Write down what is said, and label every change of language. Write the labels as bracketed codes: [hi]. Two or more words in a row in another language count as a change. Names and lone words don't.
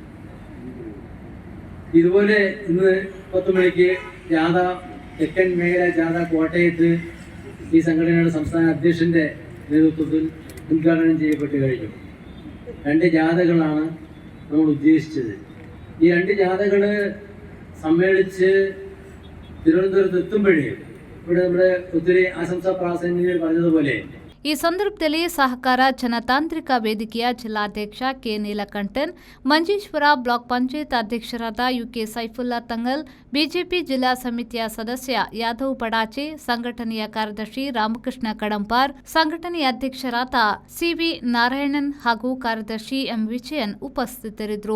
[ml] ഇതുപോലെ ഇന്ന് 10 മണിക്ക് ജാഥ തെക്കൻ മേഖല ജാഥ കോട്ടയത്ത് ഈ സംഘടനയുടെ സംസ്ഥാന അധ്യക്ഷന്റെ നേതൃത്വത്തിൽ ഉദ്ഘാടനം ചെയ്യപ്പെട്ട് കഴിഞ്ഞു. 2 ജാഥകളാണ് നമ്മൾ ഉദ്ദേശിച്ചത്. ഈ 2 ജാഥകൾ സമ്മേളിച്ച് തിരുവനന്തപുരത്ത് എത്തുമ്പോഴേ ഇവിടെ നമ്മുടെ ഒത്തിരി ആശംസാ പ്രാസംഗികർ പറഞ്ഞതുപോലെ [kn] ಈ ಸಂದರ್ಭದಲ್ಲಿ ಸಹಕಾರ ಜನತಾಂತ್ರಿಕ ವೇದಿಕೆಯ ಜಿಲ್ಲಾಧ್ಯಕ್ಷ ಕೆ ನೀಲಕಂಠನ್, ಮಂಜೇಶ್ವರ ಬ್ಲಾಕ್ ಪಂಚಾಯತ್ ಅಧ್ಯಕ್ಷರಾದ ಯುಕೆ ಸೈಫುಲ್ಲಾ ತಂಗಲ್, ಬಿಜೆಪಿ ಜಿಲ್ಲಾ ಸಮಿತಿಯ ಸದಸ್ಯ ಯಾದವ್ ಬಡಾಚೆ, ಸಂಘಟನೆಯ ಕಾರ್ಯದರ್ಶಿ ರಾಮಕೃಷ್ಣ ಕಡಂಪಾರ್, ಸಂಘಟನೆಯ ಅಧ್ಯಕ್ಷರಾದ ಸಿವಿ ನಾರಾಯಣನ್ ಹಾಗೂ ಕಾರ್ಯದರ್ಶಿ ಎಂ ವಿಜಯನ್ ಉಪಸ್ಥಿತರಿದ್ದರು.